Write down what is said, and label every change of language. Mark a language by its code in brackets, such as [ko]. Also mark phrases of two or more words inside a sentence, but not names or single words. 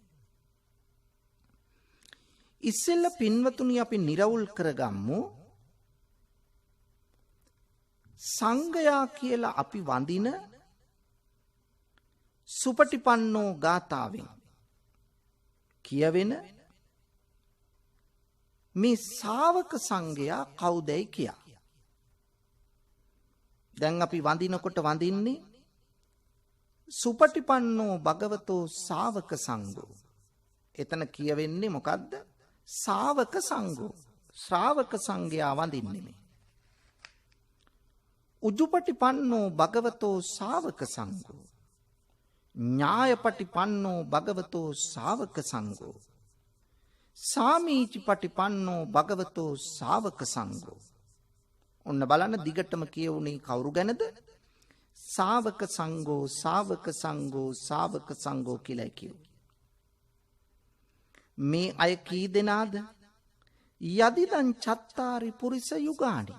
[si] ඉස්සෙල්ල පින්වතුනි අපි නිරවුල් කරගම්මු, සංඝයා කියලා අපි වඳින සුපටිපන්නෝ ගාථාවෙන් කියවෙන මේ ශාවක සංඝයා කවුදයි කියා. දැන් අපි වඳිනකොට වඳින්නේ [pi] සුපටිපන්නෝ භගවතෝ ශාවක සංඝෝ. [si] එතන කියවෙන්නේ මොකද්ද? [pi] ශාවක සංඝෝ. [si] ශ්‍රාවක සංඝයා වඳින්නේ මේ. [pi] උජුපටිපන්නෝ භගවතෝ ශාවක සංඝෝ. ඥායපටිපන්නෝ භගවතෝ ශාවක සංඝෝ. සාමීචිපටිපන්නෝ භගවතෝ ශාවක සංඝෝ. [si] ඔන්න බලන්න දිගටම කියවුනේ කවුරු ගැනද? [pi] ශාවක සංඝෝ, ශාවක සංඝෝ, ශාවක සංඝෝ [si] කියලා කියුවා. මේ අය කී දෙනාද? [pi] යදිදං චත්තාරි පුරිස යුගානි.